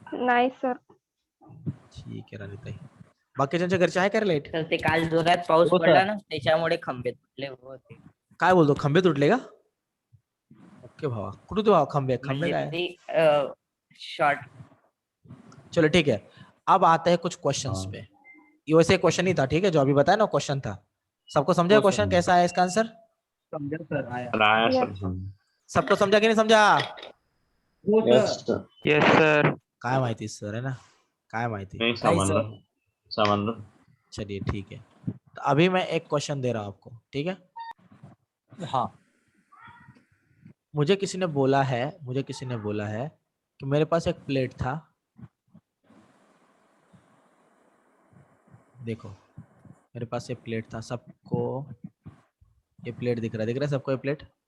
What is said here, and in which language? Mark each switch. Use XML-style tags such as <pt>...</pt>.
<mr>नाही सर. ठीक आहे राणीताई. बाकीच्यांच्या घरची आहे का रे लाईट? तर ते काल जोरात पाऊस हो, सर. पडला ना, त्याच्यामुळे खंबे तुटले होते. काय बोलतो, खंबे तुटले का? ओके भावा, कुठे तू खंबे खंबे काय? म्हणजे शॉर्ट.</mr> <hi>चलो ठीक है, अब आते हैं कुछ क्वेश्चंस पे। ये वैसे क्वेश्चन ही था, ठीक है, जो अभी बताया ना क्वेश्चन था। सबको समझा वो क्वेश्चन कैसा है इसका आंसर? समझा सर आया राया</hi> <en>Yes. Sir</en> <hi>सबको समझा कि नहीं समझा?</hi> <en>yes sir yes sir</en> <mr>काय माहिती सर, है ना, काय माहिती।</mr> <hi>नहीं नहीं, समझ लो समझ लो चलिए ठीक है, तो अभी मैं एक क्वेश्चन दे रहा हूं आपको, ठीक है। हाँ मुझे किसी ने बोला है कि मेरे पास एक प्लेट था, देखो मेरे पास ये प्लेट था, सबको ये प्लेट दिख रहा है सबको ये प्लेट?</hi>